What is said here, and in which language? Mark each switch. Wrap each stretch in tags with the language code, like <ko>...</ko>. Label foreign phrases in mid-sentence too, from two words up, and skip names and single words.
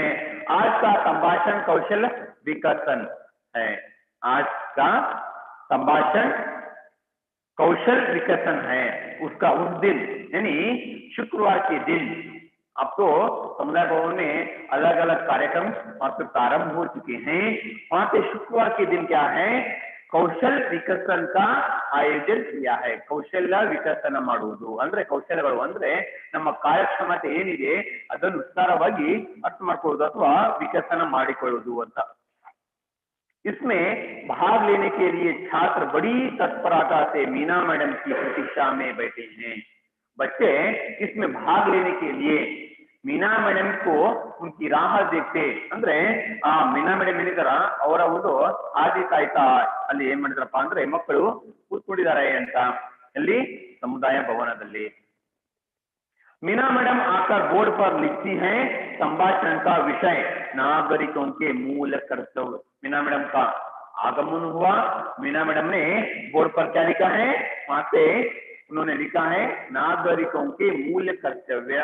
<hi>आज का संभाषण कौशल विकसन है, आज का संभाषण कौशल विकसन है, उसका उस दिन यानी शुक्रवार के दिन। अब तो समुदाय भवन में अलग अलग कार्यक्रम वहां पे प्रारंभ हो चुके हैं, वहां पे शुक्रवार के दिन क्या है, कौशल विकसन का आयोजन किया है।</hi> <kn>ಕೌಶಲ್ಯ ವಿಕಸನ ಮಾಡುವುದು ಅಂದ್ರೆ ಕೌಶಲ್ಯಗಳು ಅಂದ್ರೆ ನಮ್ಮ ಕಾರ್ಯಕ್ಷಮತೆ ಏನಿದೆ ಅದನ್ನು ವಿಸ್ತಾರವಾಗಿ ಅರ್ಥ ಮಾಡ್ಕೊಳ್ಳೋದು ಅಥವಾ ವಿಕಸನ ಮಾಡಿಕೊಳ್ಳುವುದು ಅಂತ।</kn> <hi>इसमें भाग लेने के लिए छात्र बड़ी तत्परता से मीना मैडम की प्रतीक्षा में बैठे हैं। बच्चे इसमें भाग लेने के लिए मीना मैडम को उनकी राह देखते</hi> <kn>ಅಂದ್ರೆ ಆ ಮೀನಾ ಮೇಡಮ್ ಏನಿದಾರ ಅವರ ಒಂದು ಆದಿ ಕಾಯ್ತಾ ಅಲ್ಲಿ ಏನ್ ಮಾಡಿದ್ರಪ್ಪ ಅಂದ್ರೆ ಮಕ್ಕಳು ಕೂತ್ಕೊಂಡಿದ್ದಾರೆ ಅಂತ ಇಲ್ಲಿ ಸಮುದಾಯ ಭವನದಲ್ಲಿ</kn> <hi>मीना मैडम आकर बोर्ड पर लिखती हैं संभाषण का विषय नागरिकों के मूल कर्तव्य। मीना मैडम का आगमन हुआ, मीना मैडम ने बोर्ड पर क्या लिखा है, वहां से उन्होंने लिखा है नागरिकों के मूल कर्तव्य।</hi>